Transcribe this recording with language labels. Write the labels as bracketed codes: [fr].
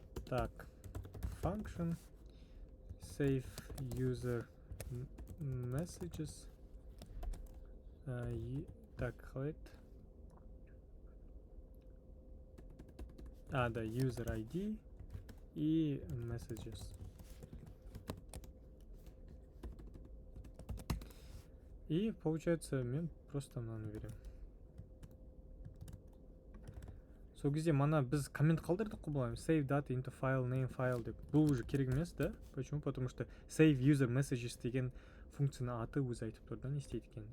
[en] Так, function save user messages. [kk] Так, қалайды. [ru] Да, user ID и messages. И получается [kk] мен [ru] просто [kk] мынаны [ru] берем. [kk] Сол кезде мана біз коммент қалдырдық қой былай, [en] save data into file name file [kk] деп. Бұл уже керек емес, да? [ru] Почему? Потому что [en] save user messages [kk] деген функцияны аты өзі айтып тұр, да, не істейді екен.